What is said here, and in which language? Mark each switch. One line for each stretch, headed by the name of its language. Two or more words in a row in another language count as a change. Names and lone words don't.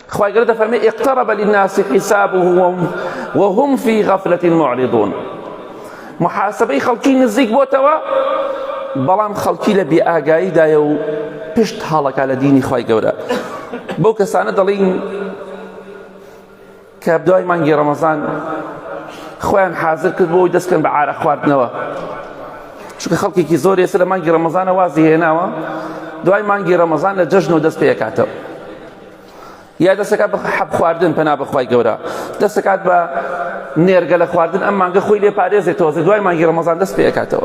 Central Kurdish: خواهی گەورە دەفەرمێ
Arabic: اقترب للناس حسابهم وهم في غفلة معرضون.
Central Kurdish: محاسبەی خەڵکی نزیک بۆتەوە، بەڵام خەڵکی لە بێئاگاییدایە و پشت هەڵەکە لە دینی خواهی گەورە. بەو کەسانە دەڵین کە دوای مانگی ڕەمەزان خۆیان حازر کرد بۆی دەستکەن بە عارە خواردنەوە، چونکە خەڵکێکی زۆر ئێستا لە مانگی ڕەمەزانە وازی هێناوە دوای مانگی ڕەمەزان لە جەژنەوە دەست پێ دەکاتەوە، یا دەستەکات بە حەب خواردن پەنا بەخوای گەورە، دەستەکات بە نێرگە لە خواردن، ئەم مانگە خۆی لێ پارێزێتەوە دوای مانگی ڕەمەزان دەست پێ دەکاتەوە.